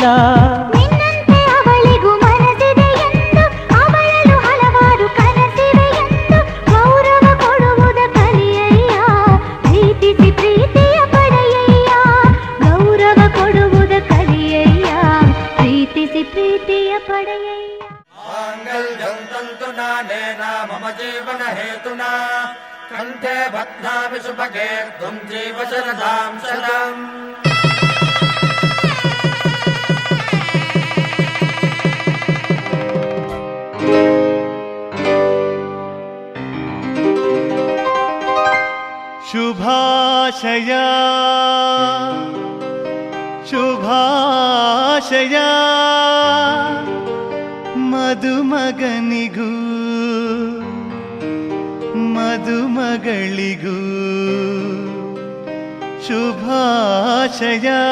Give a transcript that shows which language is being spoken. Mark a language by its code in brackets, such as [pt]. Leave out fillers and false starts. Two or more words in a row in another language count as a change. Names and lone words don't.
[kn] ನಿನ್ನಂತೆ ಅವಳಿಗೂ ಮನಸ್ಸಿದೆ ಎಂದು, ಅವಳಲು ಹಲವಾರು ಕನಸಿವೆ ಎಂದು, ಗೌರವ ಕೊಡುವುದ ಕಲಿಯಯ್ಯ, ಪ್ರೀತಿಸಿ ಪ್ರೀತಿಯ ಪಡೆಯಯ್ಯ. ಗೌರವ ಕೊಡುವುದ ಕಲಿಯಯ್ಯ, ಪ್ರೀತಿಸಿ ಪ್ರೀತಿಯ ಪಡೆಯಯ್ಯ. [sa] माङ्गल्यं तन्तुनानेन मम जीवन हेतुना कण्ठे बध्नामि सुभगे त्वं जीव शरदां शतम्. [kn] ಶುಭಾಶಯ ಶುಭಾಶಯ ಮದುಮಗನಿಗೂ ಮದುಮಗಳಿಗೂ ಶುಭಾಶಯ.